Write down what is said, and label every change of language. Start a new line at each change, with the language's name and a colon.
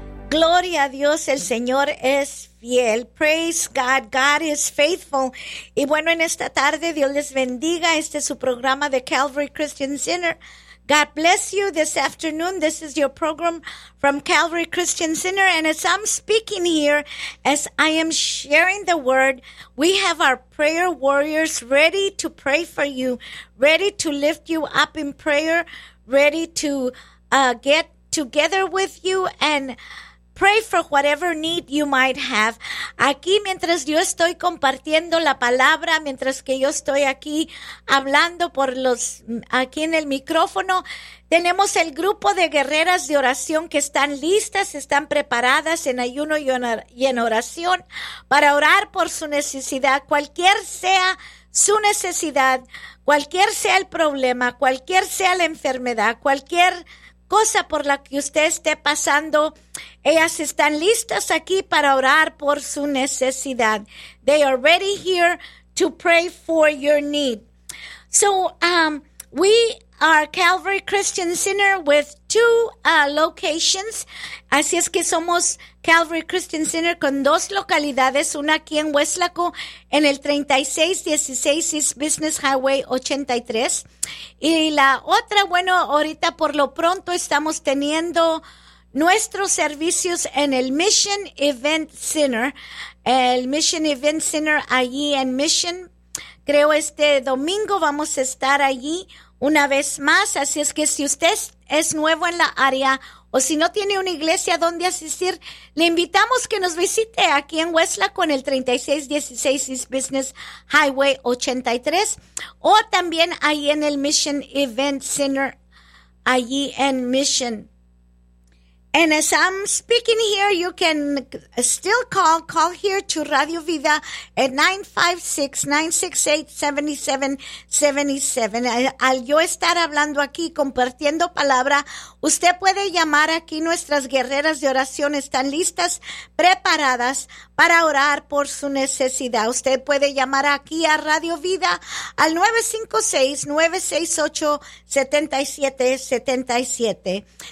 Spanish: Gloria a Dios, el Señor es fiel.
English: Praise God, God is faithful.
Spanish: Y bueno, en esta tarde, Dios les bendiga. Este es su programa de Calvary Christian Center.
English: God bless you this afternoon. This is your program from Calvary Christian Center. And as I'm speaking here, as I am sharing the word, we have our prayer warriors ready to pray for you, ready to lift you up in prayer, ready to get together with you and pray for whatever need you might have.
Spanish: Aquí mientras yo estoy compartiendo la palabra, mientras que yo estoy aquí hablando por los aquí en el micrófono, tenemos el grupo de guerreras de oración que están listas, están preparadas en ayuno y en oración para orar por su necesidad, cualquier sea su necesidad, cualquier sea el problema, cualquier sea la enfermedad, cualquier cosa por la que usted esté pasando, ellas están listas aquí para orar por su necesidad.
English: They are ready here to pray for your need. So, we are Calvary Christian Center with two locations.
Spanish: Así es que somos Calvary Christian Center con dos localidades, una aquí en Huéslaco, en el 3616 East Business Highway 83. Y la otra, bueno, ahorita por lo pronto estamos teniendo nuestros servicios en el Mission Event Center. El Mission Event Center allí en Mission, creo este domingo vamos a estar allí una vez más. Así es que si usted es nuevo en la área o si no tiene una iglesia donde asistir, le invitamos que nos visite aquí en Huéslaco en el 3616 East Business Highway 83 o también ahí en el Mission Event Center, allí en Mission.
English: And as I'm speaking here, you can still call here to Radio Vida at 956-968-7777.
Spanish: Al yo estar hablando aquí, compartiendo palabra, usted puede llamar aquí. Nuestras guerreras de oración están listas, preparadas para orar por su necesidad. Usted puede llamar aquí a Radio Vida al 956-968-7777.